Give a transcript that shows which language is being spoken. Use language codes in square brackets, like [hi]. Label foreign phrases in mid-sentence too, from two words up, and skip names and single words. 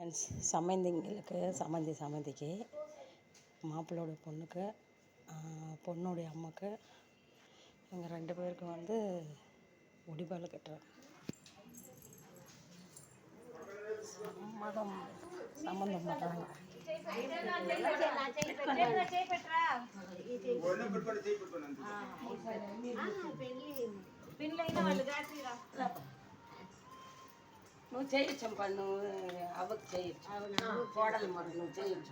[ta] ஃப்ரெண்ட்ஸ், சம்மந்திக்கு மாப்பிள்ளோட பொண்ணுக்கு பொண்ணுடைய அம்மாவுக்கு இவங்க 2 பேருக்கும் வந்து ஒடிபால் கட்டுறாங்க. சம்மந்தம் பண்ணுறாங்க. [te] నువ్వు చేయొచ్చమ్మా, నువ్వు అవ్వకు చేయొచ్చు, కోడలు మరి నువ్వు చేయొచ్చు.